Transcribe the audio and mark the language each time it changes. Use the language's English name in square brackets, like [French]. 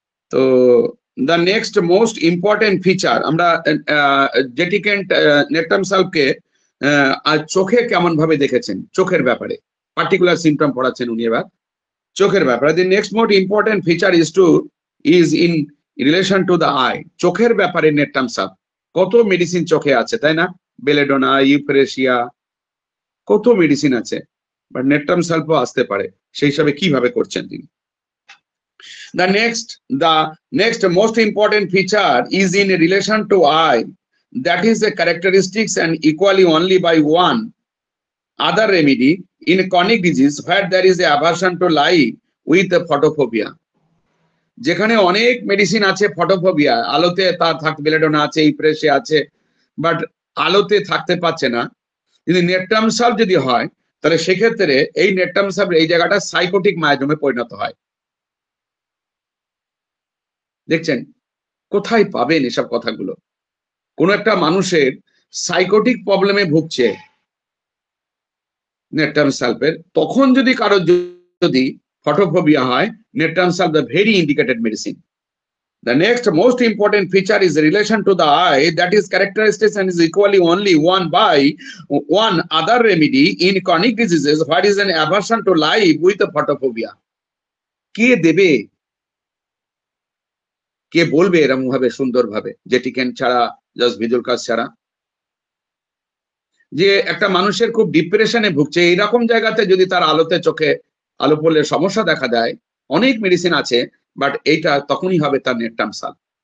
[Bangla] তো [English] the next most important feature, [Bangla] আমরা jetty Kent natrum সালভকে চোখে কেমন ভাবে দেখেছেন, চোখের ব্যাপারে পার্টিকুলার সিমটম পড়াচ্ছেন উনি এবার চোখের ব্যাপারে। [English] The next most important feature is in relation to the eye. [Bangla] চোখের ব্যাপারে নেট্রাম সালভ, কত মেডিসিন চোখে আছে তাই না, বেলেডোনা, ইউফ্রেশিয়া, কত মেডিসিন আছে, বাট নেট্রাম সালভও আসতে পারে। সেই হিসাবে কিভাবে করছেন তিনি। [English] The next most important feature is in relation to eye. That is the characteristics and equally only by one other remedy in chronic disease where there is a aversion to light with the photophobia. [Bangla] যেখানে অনেক medicine আছে photophobia, আলোতে তার থাকতে, belladonna আছে, ইপ্রেসে আছে, but আলোতে থাকতে পারছে না। যদি নেট্রাম সালভ যদি হয়, তাহলে সেক্ষেত্রে এই নেট্রাম সালভ এই জায়গাটা সাইকোটিক মায়াজমে পরিণত হয়। দেখছেন কোথায় পাবেন এসব কথাগুলো? কোন একটা মানুষের সাইকোটিক প্রবলেমে ভুগছে নেট্রাম সালফের, তখন যদি কারো যদি ফটোফোবিয়া হয়, natrum sulph [English] The very indicated medicine. The next most important feature is the relation to the eye, that is characteristics and is equally only one by one other remedy in chronic diseases what is an aversion to light with the photophobia. [Bangla] কে দেবে, কে বলবে এরকম ভাবে সুন্দর ভাবে, jetty Kent ছাড়া, just visual কাজ ছাড়া? যে একটা মানুষের খুব ডিপ্রেশনে ভুগছে, এইরকম জায়গাতে যদি তার আলোতে চোখে আলো পড়লে সমস্যা দেখা দেয়, অনেক মেডিসিন আছে, বাট এইটা তখনই হবে তার নেট্রাম সালভ।